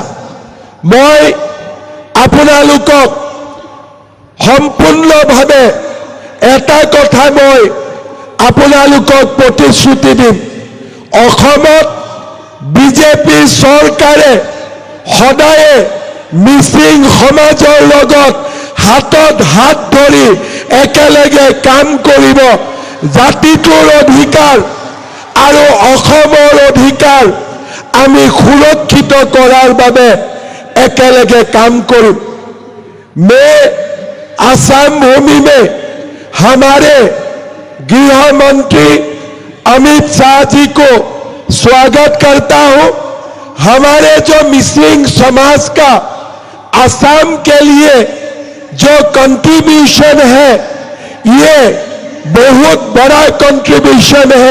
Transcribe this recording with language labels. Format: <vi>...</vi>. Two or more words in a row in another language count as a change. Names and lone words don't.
<as>মই আপোনালোকক সম্পূৰ্ণভাৱে এটা কথা মই আপোনালোকক প্ৰতিশ্ৰুতি দিম, অসমত বিজেপি চৰকাৰে সদায়ে মিচিং সমাজৰ লগত হাতত হাত ধৰি একেলগে কাম কৰিব। জাতিটোৰ অধিকাৰ আৰু অসমৰ অধিকাৰ আমি সুৰক্ষিত কৰাৰ বাবে একেলগে</as> <hi>काम करूं। मैं आसाम भूमि में हमारे गृह मंत्री अमित शाह जी को स्वागत करता हूं। हमारे जो मिसिंग समाज का आसाम के लिए जो कंट्रीब्यूशन है, ये बहुत बड़ा कंट्रीब्यूशन है।</hi>